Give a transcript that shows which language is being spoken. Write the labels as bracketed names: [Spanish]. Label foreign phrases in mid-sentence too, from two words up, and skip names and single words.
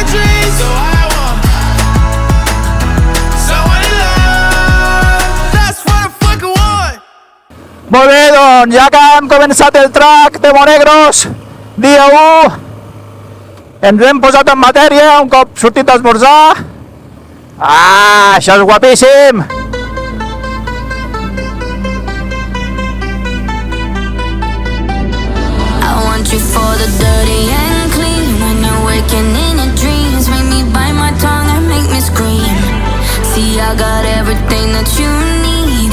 [Catalan] Molt bé, doncs ja que hem començat el track de Monegros, dia 1, ens hem posat en matèria un cop sortit d'esmorzar. Això és guapíssim! [English] You for the dirty and clean. When you're waking in your dreams, make me bite my tongue and make me scream. See, I got everything that you need.